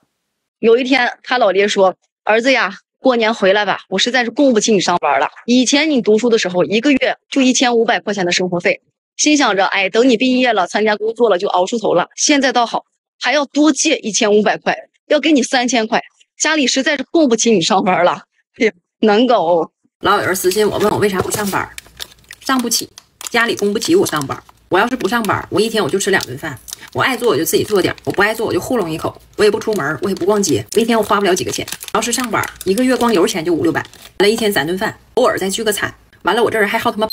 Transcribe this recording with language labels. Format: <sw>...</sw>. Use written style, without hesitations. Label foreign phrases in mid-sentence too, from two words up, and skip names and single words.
<zh>有一天，他老爹說：“兒子呀，過年回來吧，我實在是供不起你上班了。以前你讀書的時候，一個月就1500塊錢的生活費，心想着，哎，等你畢業了，參加工作了就熬出頭了。現在倒好。”還要多借1500塊，要給你3000塊，家裡實在是供不起你上班了。哎呀，難搞哦！老有人私信我問我為啥不上班，上不起，家裡供不起我上班。我要是不上班，我一天我就吃2頓飯，我愛做我就自己做點，我不愛做我就糊弄一口，我也不出門，我也不逛街，我一天我花不了幾個錢。要是上班，一個月光油錢就500-600，完了一天3頓飯，偶爾再聚個餐，完了我這兒還好他媽。</zh>